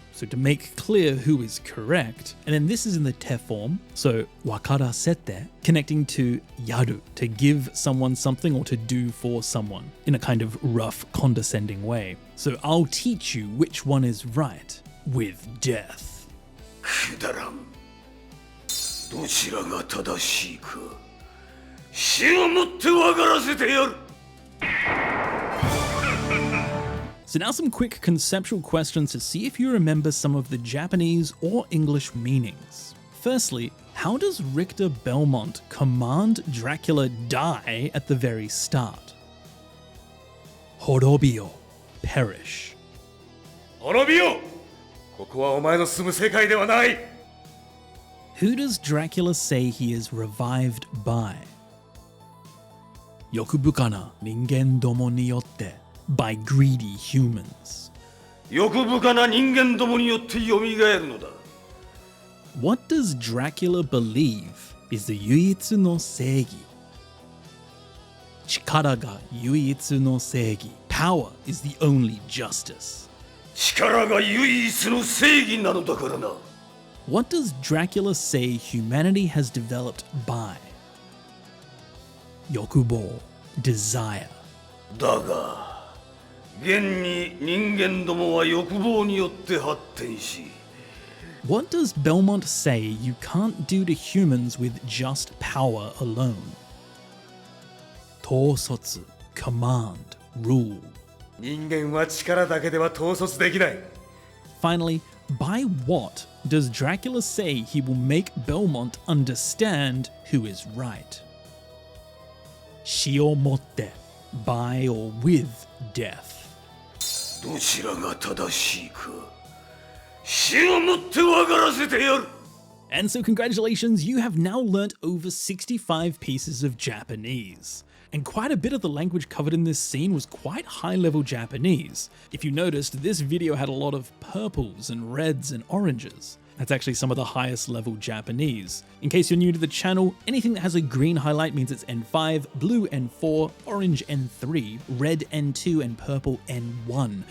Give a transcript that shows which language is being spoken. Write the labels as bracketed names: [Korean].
[English] So to make clear who is correct. And then this is in the te form. So wakarasete, connecting to yaru, to give someone something or to do for someone in a kind of rough, condescending way. So I'll teach you which one is right with death. [Japanese] くだらんどちらが正しいか死をもって分からせてやる [English] So now some quick conceptual questions to see if you remember some of the Japanese or English meanings. Firstly, how does Richter Belmont command Dracula die at the very start? [Japanese] Horobio, perish. Horobio! ここはお前の住む世界ではない [English] Who does Dracula say he is revived by? [Japanese] Yokubukana ningen domo ni yotte, [English] by greedy humans. [Japanese] 欲深な人間どもによって蘇るのだ [English] What does Dracula believe is the [Japanese] yuitsu no seigi? Chikara ga yuitsu no seigi. [English] Power is the only justice. [Japanese] 力が唯一の正義なのだからな [English] What does Dracula say humanity has developed by? Yokubo, desire. [Japanese] だが現に人間どもは欲望によって発展し [English] What does Belmont say you can't do to humans with just power alone? Tosotsu, command, rule. [Japanese] 人間は力だけでは統率できない [English] Finally, by what does Dracula say he will make Belmont understand who is right? [Japanese] Shio motte, [English] by or with death. [Japanese] どちらが正しいか死をもって分からせてやる [English] And so congratulations, you have now learnt over 65 pieces of Japanese. And quite a bit of the language covered in this scene was quite high-level Japanese. If you noticed, this video had a lot of purples and reds and oranges. That's actually some of the highest level Japanese. In case you're new to the channel, anything that has a green highlight means it's N5, blue N4, orange N3, red N2, and purple N1.